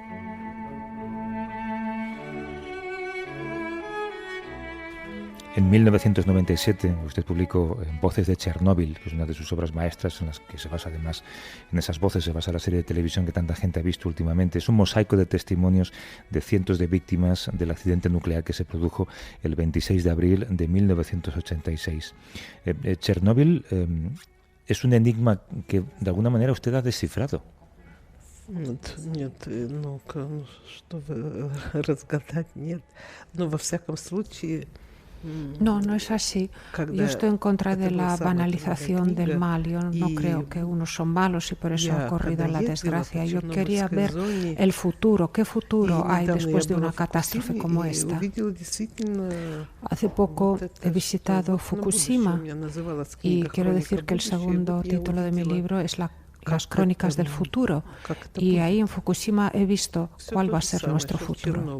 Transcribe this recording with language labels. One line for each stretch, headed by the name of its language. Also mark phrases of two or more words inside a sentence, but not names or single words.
Spanish: En 1997 usted publicó Voces de Chernóbil, que es una de sus obras maestras en las que se basa además, en esas voces se basa la serie de televisión que tanta gente ha visto últimamente. Es un mosaico de testimonios de cientos de víctimas del accidente nuclear que se produjo el 26 de abril de 1986. Chernóbil es un enigma que de alguna manera usted ha descifrado.
Russian: Нет, ну, чтобы разгадать, нет. Но во всяком случае...
Spanish: No, no es así. Yo estoy en contra de la banalización del mal. Yo no creo que unos son malos y por eso ha ocurrido la desgracia. Yo quería ver el futuro. ¿Qué futuro hay después de una catástrofe como esta? Hace poco he visitado Fukushima y quiero decir que el segundo título de mi libro es Las crónicas del futuro, y ahí en Fukushima he visto cuál va a ser nuestro futuro.